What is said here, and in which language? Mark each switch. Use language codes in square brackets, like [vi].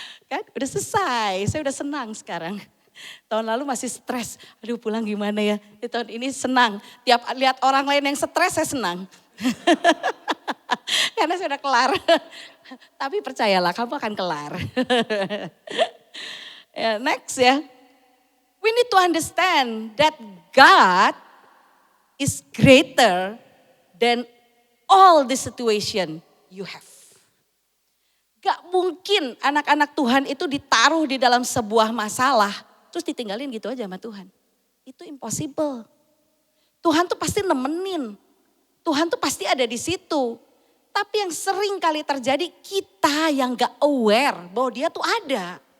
[id] Kan udah selesai, saya udah senang sekarang. Tahun lalu masih stres, aduh pulang gimana ya. Di tahun ini senang, tiap lihat orang lain yang stres saya senang. Karena saya udah kelar. Tapi percayalah kamu akan kelar. Ya, next ya. [en] We need to understand that God is greater than all the situation you have. [id] Gak mungkin anak-anak Tuhan itu ditaruh di dalam sebuah masalah, terus ditinggalin gitu aja sama Tuhan. Itu impossible. Tuhan tuh pasti nemenin. Tuhan tuh pasti ada di situ. Tapi yang sering kali terjadi kita yang gak aware bahwa dia tuh ada.